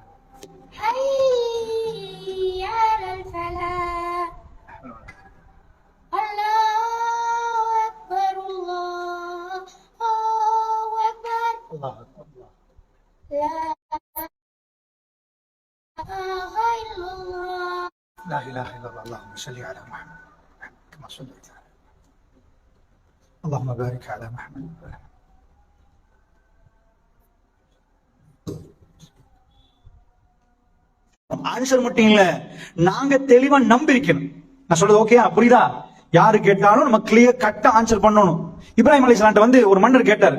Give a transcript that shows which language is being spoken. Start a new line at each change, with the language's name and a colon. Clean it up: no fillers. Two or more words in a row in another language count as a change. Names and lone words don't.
Arabic: حي على الفلاح الله أكبر الله أكبر الله اكبر. لا إله إلا الله لا اله الا الله. اللهم صل على محمد كما صليت على اللهم بارك على محمد.
Tamil: ஆன்சர் மட்டும் இல்ல, நாங்க தெளிவா நம்பியிருக்கணும். நான் சொல்றது ஓகே புரியுதா? யாரு கேட்டாலும் நம்ம
English: clear cutta
Tamil: ஆன்சர் பண்ணணும். இப்ராஹிம் அலைஹிஸ்ஸலாம் வந்து ஒரு மன்னர் கேட்டார்.